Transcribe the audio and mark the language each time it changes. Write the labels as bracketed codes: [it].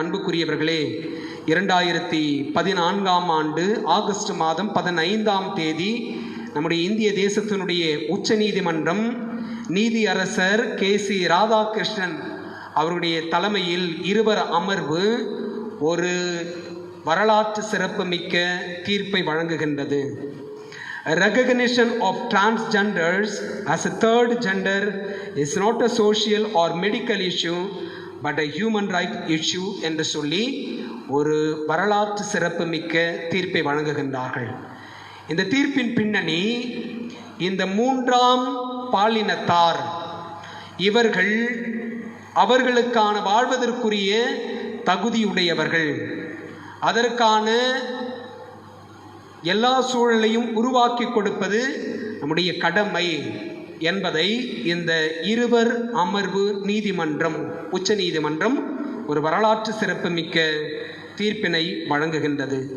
[ta] அன்புக்குரியவர்களே, 2014ஆம் ஆண்டு ஆகஸ்ட் மாதம் 15ஆம் தேதி நம்முடைய இந்திய தேசத்தினுடைய உச்ச நீதிமன்றம் நீதியரசர் KC ராதாகிருஷ்ணன் அவருடைய தலைமையில் 2 அமர்வு ஒரு வரலாற்று சிறப்புமிக்க தீர்ப்பை வழங்குகின்றது. [en] Recognition of transgenders as a third gender is not a social or medical issue but a human right issue [ta] என்று சொல்லி ஒரு வரலாற்று சிறப்புமிக்க தீர்ப்பை வழங்குகின்றார்கள். இந்த தீர்ப்பின் பின்னணி, இந்த 3ஆம் பாலினத்தார் இவர்கள் அவர்களுக்கான வாழ்வதற்குரிய தகுதியுடையவர்கள். அதற்கான எல்லா சூழலையும் உருவாக்கி கொடுப்பது நம்முடைய கடமை என்பதை இந்த இருவர் அமர்வு நீதிமன்றம், உச்ச நீதிமன்றம் ஒரு வரலாற்று சிறப்புமிக்க தீர்ப்பினை வழங்குகின்றது.